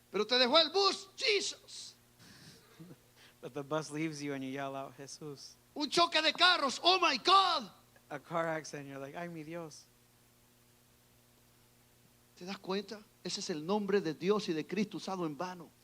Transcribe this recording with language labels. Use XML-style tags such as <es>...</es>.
<es>Pero te dejó el bus, Jesus.</es> <en>But the bus leaves you and you yell out, Jesus.</en> <es>Un choque de carros,</es> <en>oh my God. A car accident, you're like,</en> <es>ay mi Dios. ¿Te das cuenta? Ese es el nombre de Dios y de Cristo usado en vano.</es>